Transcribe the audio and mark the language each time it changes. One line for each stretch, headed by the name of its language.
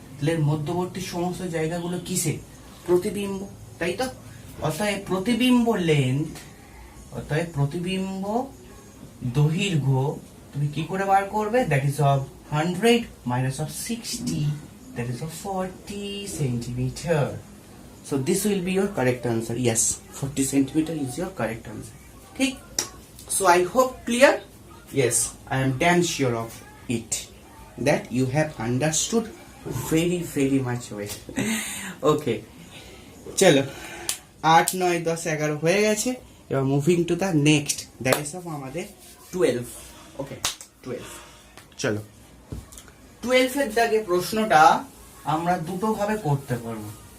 Bangla: তাহলে মধ্যবর্তী সমস্ত জায়গাগুলো কিসে, প্রতিবিম্ব, তাই তো। অতএব প্রতিবিম্ব লেন্থ, অতএব প্রতিবিম্ব দৈর্ঘ্য তুমি কি করে বার করবে,
English: That is of 100 minus of 60, that is of 40 centimeter. So this will be your correct answer. Yes, 40 centimeter is your correct answer.
Bangla: ঠিক?
English: So I hope clear? Yes, I am damn sure of it that you have understood very much well.
Bangla: Okay, চলো 8 9 10 11 হয়ে গেছে। এবার
English: moving to the next, that is of
Bangla: আমাদের
English: 12।
Bangla: ওকে 12, চলো 12 এর দাগে প্রশ্নটা আমরা দুটো ভাবে করতে পারবো।